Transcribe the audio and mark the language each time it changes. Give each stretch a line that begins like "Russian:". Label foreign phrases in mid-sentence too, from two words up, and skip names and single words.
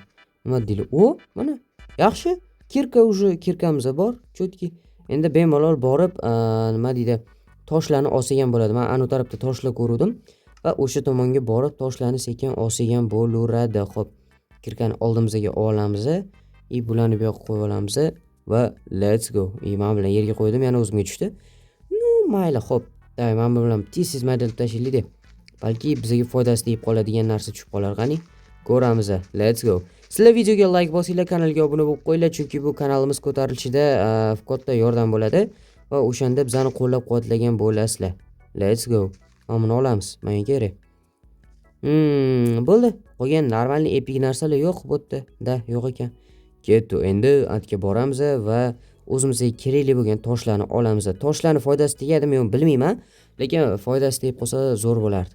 Uzbek: Nima deydi? Mana yaxshi. Kirkamiz bor, chotki. Endi bemalol borib, nima deydi? Toshlarni olsagan bo'ladi. Men anu tarafda toshlar ko'rdim va o'sha tomonga borib toshlarni sekin olsagan bo'laveradi. Xo'p, kirkani oldimizga olamiz. Bularni bu yoqqa qo'yib olamiz va
English: let's go.
Uzbek: Men bilan yerga qo'ydim, yana o'zimga tushdi. Mayli, xo'p. Men bilan tez maydalab tashlaylik. Balki bizga foydasi tegib qoladigan narsa tushib qolar. Qani, ko'ramiz.
English: Let's go.
Uzbek: Sizlar videoga like bosinglar, kanalga obuna bo'lib qo'yinglar, chunki bu kanalimiz ko'tarilishida katta yordam bo'ladi va o'shanda bizani qo'llab-quvvatlagan bo'lasizlar.
English: Let's go.
Uzbek: Mana buni olamiz. Menga kerak. Bo'ldi. Qolgan normalniy epik narsalar yo'q bu yerda. Yo'q ekan. Ketdi. Endi atga boramiz va o'zimizga kerakli bo'lgan toshlarni olamiz. Toshlarning foydasi tegadimi yo'q bilmayman, lekin foydasi tegib qolsa zo'r bo'lardi.